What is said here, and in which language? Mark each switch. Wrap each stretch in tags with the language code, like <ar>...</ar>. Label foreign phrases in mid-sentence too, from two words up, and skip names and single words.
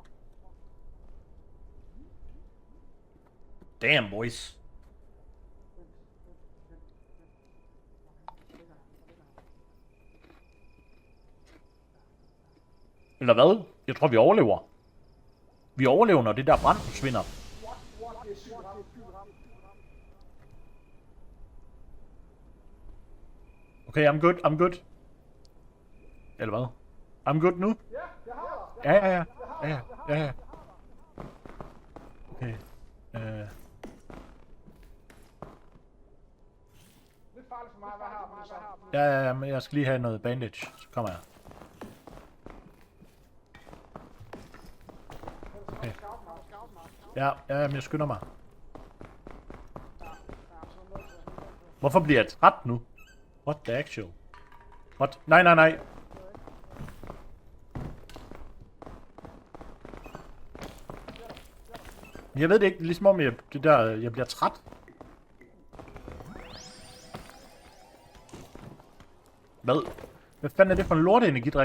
<en>Damn, boys.</en> <da>Eller hvad? Jeg tror, vi overlever. Vi overlever, når det der brand forsvinder.</da> <en>Okay, I'm good.</en> <da>Eller hvad?</da> <en>I'm good nu?</en> <da>Ja. Okay. Lidt farligt for mig at være her. Ja, men jeg skal lige have noget bandage. Så kommer jeg. Okay. Ja, men jeg skynder mig. Hvorfor bliver jeg træt nu?</da> <en>What the actual? What?</en> <da>Nej. Jeg ved det ikke, det er ligesom om jeg bliver træt. Hvad? Hvad fanden er det for en lorteenergidrik?</da>